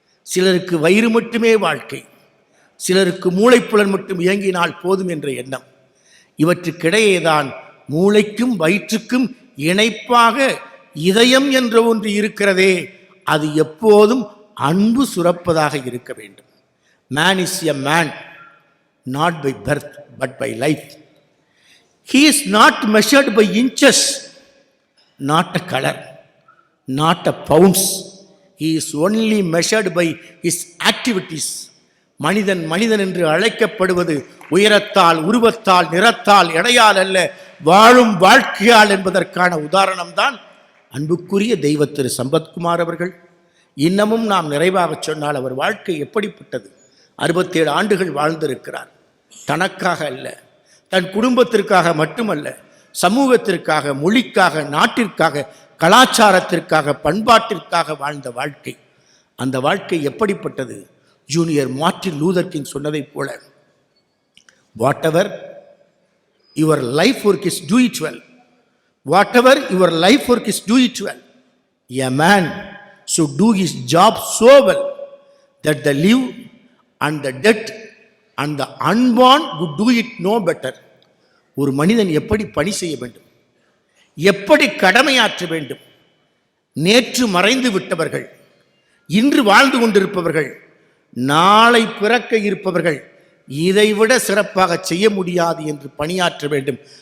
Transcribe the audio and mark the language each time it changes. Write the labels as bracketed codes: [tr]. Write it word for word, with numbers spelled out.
[ta] சிலருக்கு வயிறு மட்டுமே வாழ்க்கை, சிலருக்கு மூளைப்புலன் மட்டும் இயங்கினால் போதும் என்ற எண்ணம். இவற்றுக்கிடையேதான் மூளைக்கும் வயிற்றுக்கும் இணைப்பாக இதயம் என்ற ஒன்று இருக்கிறதே, அது எப்போதும் அன்பு சுரப்பதாக இருக்க வேண்டும். [en] Man is a man, not by birth, but by life. He is not measured by inches, not a color, not a pounds. He is only measured by his activities. [ta] மனிதன் மனிதன் என்று அழைக்கப்படுவது உயரத்தால், உருவத்தால், நிறத்தால், எடையால் அல்ல, வாழும் வாழ்க்கையால் என்பதற்கான உதாரணம்தான் அன்புக்குரிய தெய்வ திரு சம்பத்குமார் அவர்கள். இன்னமும் நாம் நிறைவாக சொன்னால், அவர் வாழ்க்கை எப்படிப்பட்டது? அறுபத்தேழு ஆண்டுகள் வாழ்ந்திருக்கிறார். தனக்காக அல்ல, தன் குடும்பத்திற்காக மட்டுமல்ல, சமூகத்திற்காக, மொழிக்காக, நாட்டிற்காக, கலாச்சாரத்திற்காக, பண்பாட்டிற்காக வாழ்ந்த வாழ்க்கை. அந்த வாழ்க்கை எப்படிப்பட்டது? ஜூனியர் மார்ட்டின் லூதர் கிங் சொன்னதைப் போல, [en] Whatever your life work is do it well. Whatever your life work is do it well. A man should do his job so well that the live and the dead and the unborn would do it no better. [ta] ஒரு மனிதன் எப்படி பணி செய்ய வேண்டும், எப்படி கடமையாற்ற வேண்டும்? நேற்று மறைந்து விட்டவர்கள், இன்று வாழ்ந்து கொண்டிருப்பவர்கள், நாளை பிறக்க இருப்பவர்கள் இதைவிட சிறப்பாக செய்ய முடியாது என்று பணியாற்ற வேண்டும்.